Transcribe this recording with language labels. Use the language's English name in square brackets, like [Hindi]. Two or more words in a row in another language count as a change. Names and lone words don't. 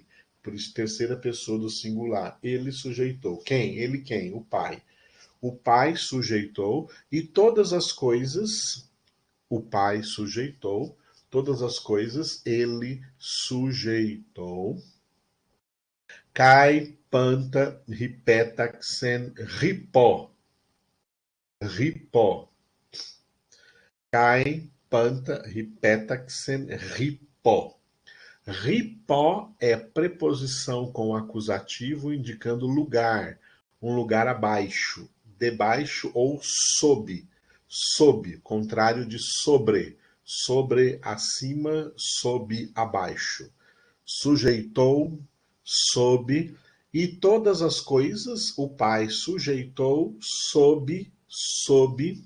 [Portuguese] Por isso, terceira pessoa do singular. Ele sujeitou. Quem? Ele quem? O Pai. O Pai sujeitou e todas as coisas o Pai sujeitou, todas as coisas ele sujeitou. [Greek] Καὶ πάντα ὑπέταξεν ὑπό. Ripó. Καὶ πάντα ὑπέταξεν ὑπό. [Portuguese] Ripó é preposição com acusativo indicando lugar, um lugar abaixo, debaixo ou sob. Sob, contrário de sobre. Sobre, acima, sob, abaixo. Sujeitou, sob, e todas as coisas o Pai sujeitou sob.